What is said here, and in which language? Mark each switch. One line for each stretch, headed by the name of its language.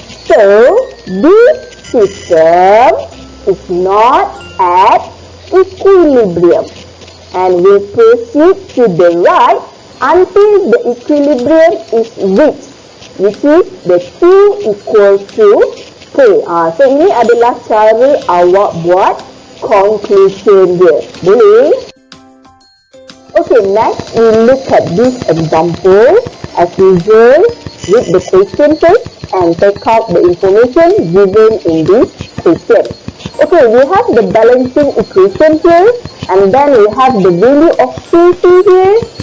English: So this system is not at equilibrium. And we proceed to the right until the equilibrium is reached, which is the Q equal to K.
Malay: So ini adalah cara awak buat conclusion dia. Boleh?
English: Okay, next we look at this example. As usual, read the question first and take out the information given in this question. Okay, we have the balancing equation here, and then we have the value of QC here.